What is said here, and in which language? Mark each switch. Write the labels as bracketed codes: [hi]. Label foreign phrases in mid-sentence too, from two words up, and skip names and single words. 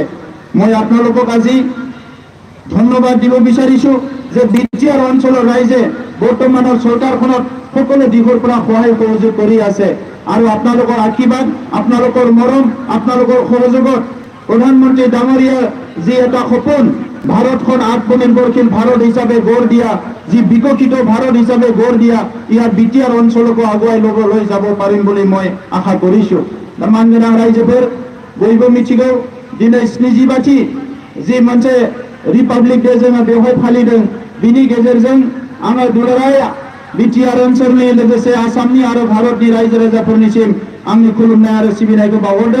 [as] মই আপোনালোকক আজি ধন্যবাদ দিব বিচাৰিছোঁ যে BTR অঞ্চলৰ ৰাইজে বৰ্তমানৰ চৰকাৰখনত সকলো দিশৰ পৰা সহায় সহযোগ কৰি আছে আৰু আপোনালোকৰ আশীৰ্বাদ, আপোনালোকৰ মৰম, আপোনালোকৰ সহযোগত প্ৰধানমন্ত্ৰী ডাঙৰীয়াৰ যি এটা সপোন, ভাৰতখন আত্মনিৰ্ভৰশীল ভাৰত হিচাপে গঢ় দিয়া, যি বিকশিত ভাৰত হিচাপে গঢ় দিয়া, ইয়াত BTR অঞ্চলকো আগুৱাই লৈ যাব পাৰিম বুলি মই আশা কৰিছোঁ। [brx] मानगोनां रायजोफोर बयबो मिथिगौ दिनै 70 जि मोनसे रिपाब्लिक डे जोङो बेवहाय फालिदों, बिनि गेजेरजों आङो दुलाराय BTR ओनसोलनि लोगोसे आसामनि आरो भारतनि रायजो राजाफोरनिसिम आंनि खुलुमनाय आरो सिबिनायखौ बावहरदों।